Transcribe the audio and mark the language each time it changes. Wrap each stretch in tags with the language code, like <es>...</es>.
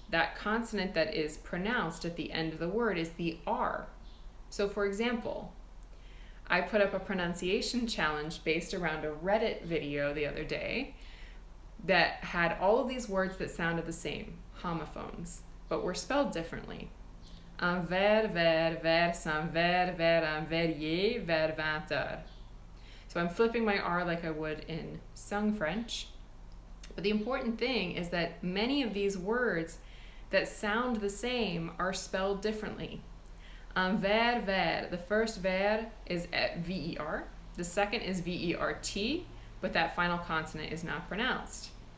<en>That consonant that is pronounced at the end of the word is the R. So for example, I put up a pronunciation challenge based around a Reddit video the other day that had all of these words that sounded the same, homophones, but were spelled differently.</en> <fr>Un verre, verre, verre, sans verre, verre, un verrier, verre, 20 heures.</fr> <en>So I'm flipping my R like I would in sung French. But the important thing is that many of these words that sound the same are spelled differently.</en> <fr>Un verre, verre.</fr> <en>The first verre is V-E-R. The second is V-E-R-T, but that final consonant is not pronounced.</en>